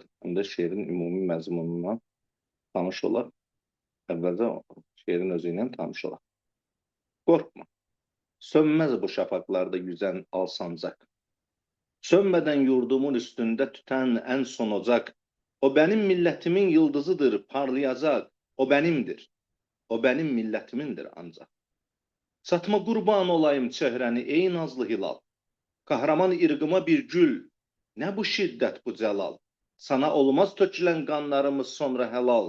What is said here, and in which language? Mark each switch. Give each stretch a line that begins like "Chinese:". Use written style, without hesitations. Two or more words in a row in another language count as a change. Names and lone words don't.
Azerbaijani: Həm də şeirin ümumi məzmunundan tanış olaq. Əvvəlcə şeirin özü ilə tanış olaq. Qorxma.
Turkish: Sönməz bu şafaqlarda yüzən al sancaq. Sönmədən yurdumun üstündə tütən ən son ocaq. O benim milletimin yıldızıdır, parlayacaq. O benimdir. O benim milletimindir ancaq. Satma qurban olayım çöhrəni, ey nazlı hilal. Kahraman irqıma bir gül. Ne bu şiddet, bu celal. Sana olmaz tökülən qanlarımız sonra helal.